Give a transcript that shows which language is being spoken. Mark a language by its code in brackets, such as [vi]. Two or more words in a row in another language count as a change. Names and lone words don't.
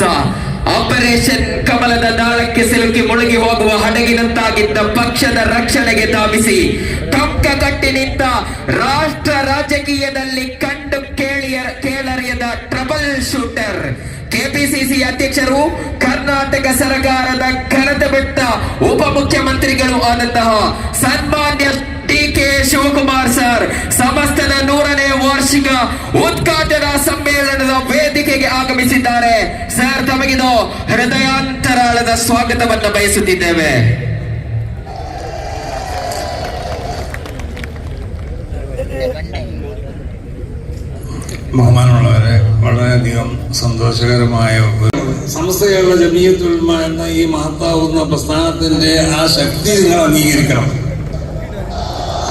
[kn] ಆಪರೇಷನ್ ಕಮಲದ ದಾಳಕ್ಕೆ ಸಿಲುಕಿ ಮುಳುಗಿ ಹೋಗುವ ಹಡಗಿನಂತಾಗಿದ್ದ ಪಕ್ಷದ ರಕ್ಷಣೆಗೆ ಧಾವಿಸಿ ಟೊಕ್ಕ ಕಟ್ಟಿ ನಿಂತ ರಾಷ್ಟ್ರ ರಾಜಕೀಯದಲ್ಲಿ ಕಂಡು ಕೇಳರಿಯದ [en] trouble shooter, [kn] ಕೆಪಿಸಿಸಿ ಅಧ್ಯಕ್ಷರು, ಕರ್ನಾಟಕ ಸರ್ಕಾರದ ಕರೆದ ಬಿಟ್ಟ ಉಪಮುಖ್ಯಮಂತ್ರಿಗಳು ಆದಂತಹ ಸನ್ಮಾನ್ಯ ಡಿ.ಕೆ. ಶಿವಕುಮಾರ್ ಸರ್ ಸಮಸ್ತನ 100ನೇ ವಾರ್ಷಿಕ ಉದ್ಘಾಟನಾ ಸಮ್ಮೇಳನದ ವೇದಿಕೆಗೆ ಆಗಮಿಸಿದ್ದಾರೆ. ಸರ್, ತಮಗಿದು ಹೃದಯಾಂತರಾಳದ ಸ್ವಾಗತವನ್ನು ಬಯಸುತ್ತಿದ್ದೇವೆ. [ml] ബഹുമാനമുള്ളവരെ, വളരെയധികം സന്തോഷകരമായ സമസ്ത കേരള ജമിയത്തുൽ ഉലമ എന്ന ഈ മഹത്താവുന്ന പ്രസ്ഥാനത്തിന്റെ ആ ശക്തി നിങ്ങൾ അംഗീകരിക്കണം.